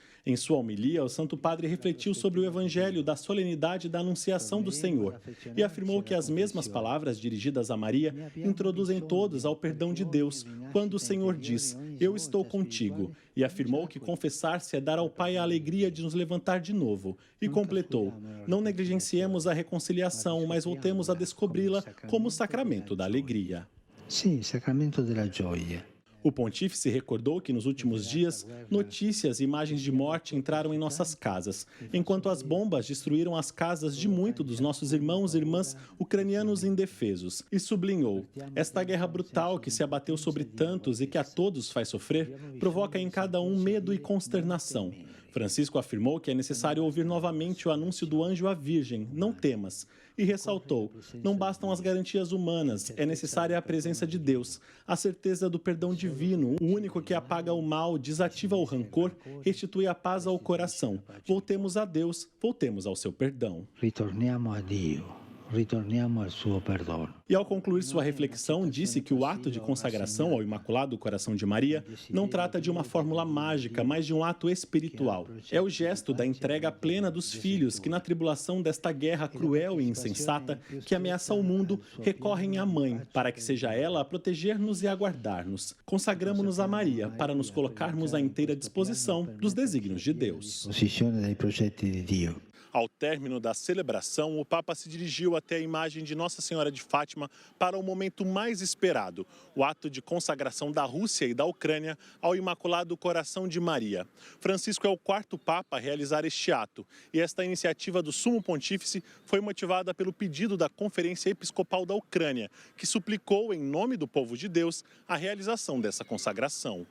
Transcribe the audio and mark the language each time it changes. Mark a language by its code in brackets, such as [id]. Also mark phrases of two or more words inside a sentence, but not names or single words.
[pt] Em sua homilia, o Santo Padre refletiu sobre o Evangelho da solenidade da Anunciação do Senhor e afirmou que as mesmas palavras dirigidas a Maria introduzem todos ao perdão de Deus, quando o Senhor diz: "Eu estou contigo", e afirmou que confessar-se é dar ao Pai a alegria de nos levantar de novo, e completou: "Não negligenciemos a reconciliação, mas voltemos a descobri-la como o sacramento da alegria." Sim, [it] sacramento della gioia. [pt] O pontífice recordou que nos últimos dias, notícias e imagens de morte entraram em nossas casas, enquanto as bombas destruíram as casas de muitos dos nossos irmãos e irmãs ucranianos indefesos, e sublinhou: "Esta guerra brutal que se abateu sobre tantos e que a todos faz sofrer, provoca em cada um medo e consternação." Francisco afirmou que é necessário ouvir novamente o anúncio do anjo à Virgem: "Não temas." E ressaltou: "Não bastam as garantias humanas, é necessária a presença de Deus, a certeza do perdão divino, o único que apaga o mal, desativa o rancor, restitui a paz ao coração. Voltemos a Deus, voltemos ao seu perdão." [it] Ritorniamo a Dio. Ritorniamo al suo perdono. [pt] E ao concluir sua reflexão, disse que o ato de consagração ao Imaculado Coração de Maria não trata de uma fórmula mágica, mas de um ato espiritual. É o gesto da entrega plena dos filhos que, na tribulação desta guerra cruel e insensata que ameaça o mundo, recorrem à Mãe, para que seja ela a proteger-nos e a guardar-nos. Consagramo-nos a Maria para nos colocarmos à inteira disposição dos desígnios de Deus. [it] Posizione dei progetti di Dio. [pt] Ao término da celebração, o Papa se dirigiu até a imagem de Nossa Senhora de Fátima para o momento mais esperado, o ato de consagração da Rússia e da Ucrânia ao Imaculado Coração de Maria. Francisco é o quarto Papa a realizar este ato, e esta iniciativa do Sumo Pontífice foi motivada pelo pedido da Conferência Episcopal da Ucrânia, que suplicou, em nome do povo de Deus, a realização dessa consagração.